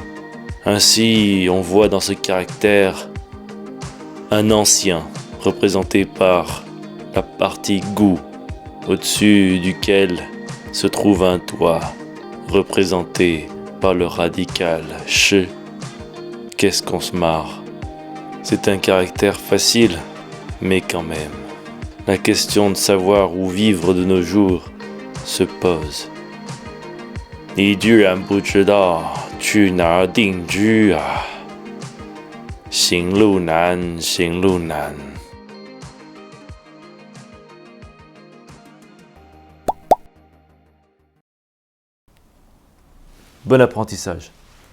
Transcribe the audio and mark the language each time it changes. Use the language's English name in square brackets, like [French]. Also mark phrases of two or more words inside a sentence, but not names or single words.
[French] Ainsi, on voit dans ce caractère un ancien, représenté par la partie gu, au-dessus duquel se trouve un toit, représenté par le radical che. Qu'est-ce qu'on se marre? C'est un caractère facile, mais quand même. La question de savoir où vivre de nos jours se pose. [Chinese] 你居然不知道去哪儿定居啊？行路难，行路难。 [French] Bon apprentissage.